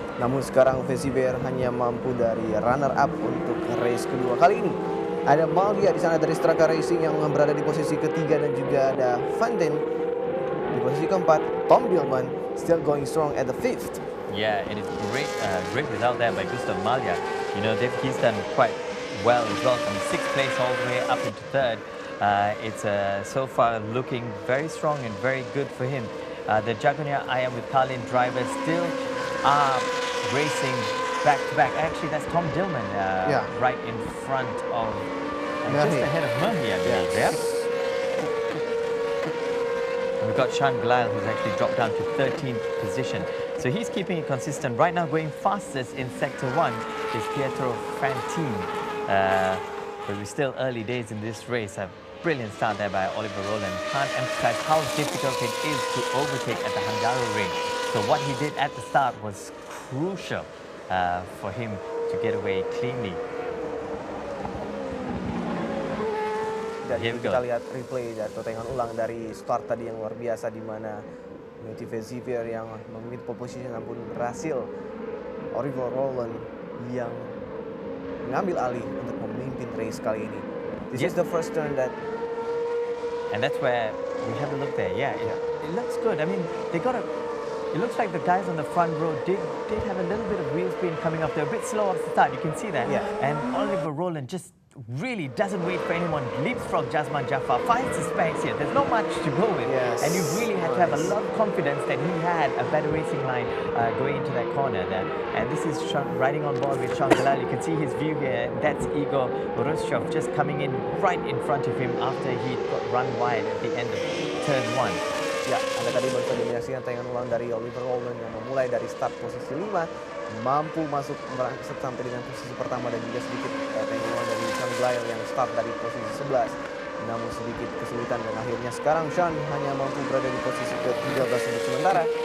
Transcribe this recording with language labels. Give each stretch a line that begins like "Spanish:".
Indonesian: Namun sekarang Vassivière hanya mampu dari runner up untuk race kedua. Kali ini ada Maldia di sana dari Straka Racing yang berada di posisi ketiga, dan juga ada Van Den di posisi keempat.
English: Tom Dillman still going strong at the 5th. Yeah, it is great result there by Gustav Malja. You know, he's done quite well as well, from 6th place all the way up into 3rd. It's so far looking very strong and very good for him. The Jagonya Ayam with Carlin drivers still are racing back to back. Actually, that's Tom Dillman right in front of, just ahead of Murhi, I believe. Yeah. And we've got Sean Glyle, who's actually dropped down to 13th position. So he's keeping it consistent. Right now, going fastest in Sector 1 is Pietro Fantini. But we're still early days in this race. A brilliant start there by Oliver Rowland. Can't emphasize how difficult it is to overtake at the Hungaroring. So what he did at the start was crucial for him to get away cleanly.
Indonesian: Jadi kita lihat replay atau tayangan ulang dari start tadi yang luar biasa, di mana Motive Xavier yang memimpin pole position namun berhasil Oliver Rowland yang mengambil alih untuk memimpin race kali ini.
English: This is the first turn that, and that's where we have a look there. Yeah, it looks good. I mean, they got a. It looks like the guys on the front row did have a little bit of wheel spin coming off. They're a bit slow off the start. You can see that. Yeah. And Oliver Rowland just really doesn't wait for anyone. Leapfrog Jasman Jaffar, finds his specs here. There's not much to go with. Yes. And you really had to have a lot of confidence that he had a better racing line going into that corner there. And this is riding on board with Sean Glyle. You can see his view here. That's Igor Rushov just coming in right in front of him after he got run wide at the end of turn 1.
Indonesian: Ya, Anda tadi baru saja menyaksikan tayangan ulang dari Oliver Rowland yang memulai dari start posisi 5, mampu masuk sampai dengan posisi pertama, dan juga sedikit tayangan ulang dari Sean Glyle yang start dari posisi 11. Namun sedikit kesulitan dan akhirnya sekarang Sean hanya mampu berada di posisi ke-13 untuk sementara.